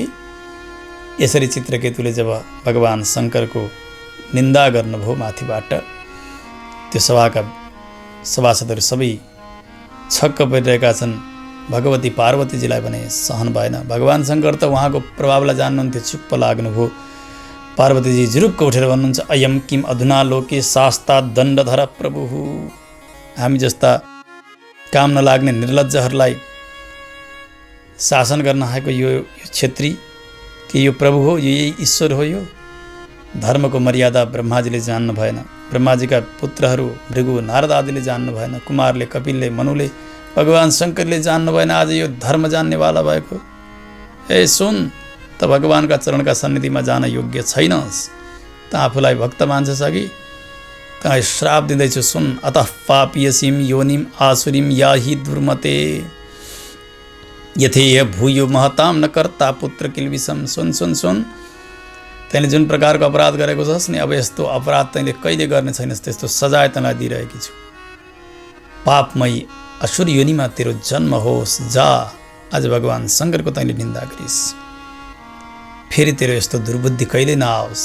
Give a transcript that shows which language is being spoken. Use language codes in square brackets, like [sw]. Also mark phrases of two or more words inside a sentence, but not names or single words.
[ne] यसरी चित्रकेतुले जब भगवान शङ्करको निन्दा गर्नुभयो माथिबाट, त्यो सभाका सभासदहरू सबै छक्क परिरहेका छन्। भगवती पार्वतीजीलाई भने सहन भएन। भगवान शङ्कर त उहाँको प्रभावलाई जान्नुहुन्थ्यो, चुप्प लाग्नुभयो। पार्वतीजी जुरुक्क उठेर भन्नुहुन्छ, [sa] अयम किम अधुना लोके शास्ता दण्डधर प्रभु। [ne] हामी जस्ता काम नलाग्ने निर्लज्जहरूलाई शासन गर्न आएको यो क्षेत्री कि यो प्रभु हो, यही ईश्वर हो? यो धर्मको मर्यादा ब्रह्माजीले जान्नु भएन, ब्रह्माजीका पुत्रहरू भृगु नारद आदिले जान्नु भएन, कुमारले, कपिलले, मनुले, भगवान शङ्करले जान्नु भएन। आज यो धर्म जान्नेवाला भएको, ए सुन, त भगवानका चरणका सन्निधिमा जान योग्य छैनस्। त आफूलाई भक्त मान्छस् अघि, तँलाई श्राप दिँदैछु, सुन। [sa] अतः पापियसीम योनिम आसुरीम याही दुर्मते यथेय भूयो महताम न कर्ता पुत्र किल्बिसम। [ne] सुन सुन सुन, तैँले जुन प्रकारको अपराध गरेको छस् नि, अब यस्तो अपराध तैँले कहिले गर्ने छैनस्, त्यस्तो सजाय तँलाई दिइरहेकी छु। पापमय असुर योनिमा तेरो जन्म होस्, जा। आज भगवान शङ्करको तैँले निन्दा गरिस्, फेरि तेरो यस्तो दुर्बुद्धि कहिले नआओस्।